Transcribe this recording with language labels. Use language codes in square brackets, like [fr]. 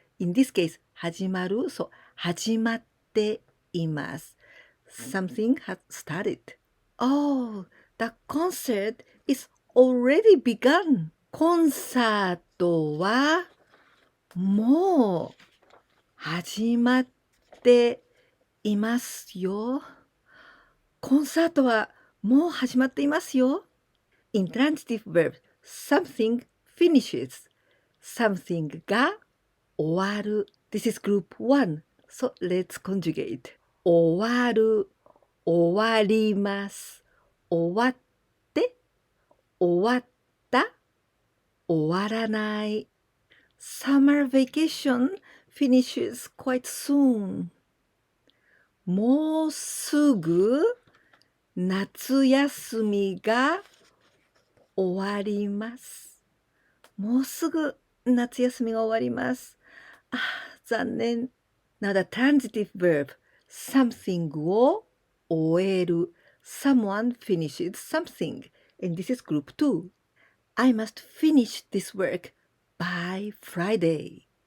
[en] In this case, [ja] 始まる。そう、始まっています。 [en] Something has started. Oh, the concert is already begun. [ja] コンサートはもう始まっていますよ。コンサートはもう始まっていますよ。 [en] Intransitive verb. Something finishes. Something [ja] が終わる。 [en] This is group 1. So let's conjugate. [ja] 終わる。終わります。終わって。終わった。終わらない。 [en] Summer vacation finishes quite soon. [ja] もうすぐ夏休みが終わります。もうすぐ夏休みが終わります。残念。 [en] Now the transitive verb. Something [ja] を終える。 [en] Someone finishes something. And this is group 2. I must finish this work by Friday.